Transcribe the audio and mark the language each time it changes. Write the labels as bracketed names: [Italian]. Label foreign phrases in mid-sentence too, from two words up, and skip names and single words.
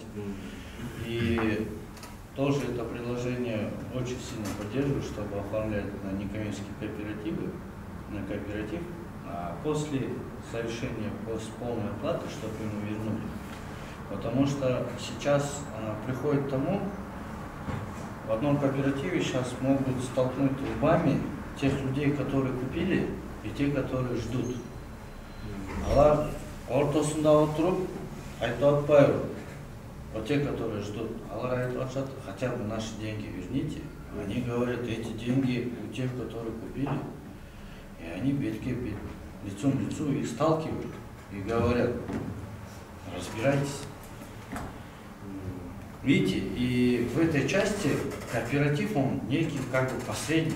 [Russian] И тоже это предложение очень сильно поддерживаю, чтобы оформлять на некоммерческие кооперативы, на кооператив после совершения полной оплаты, чтобы ему вернули. Потому что сейчас приходит к тому, в одном кооперативе сейчас могут столкнуть лбами тех людей, которые купили, и те, которые ждут. [Kyrgyz] Алар ортосунда отырып, айтып атпайбы. [Russian] Вот те, которые ждут, [Kyrgyz] алар айтып атышат, [Russian] хотя бы наши деньги верните. Они говорят, эти деньги у тех, которые купили, и они лицом к лицу их сталкивают и говорят, разбирайтесь. Видите, и в этой части кооператив, он некий как бы посредник.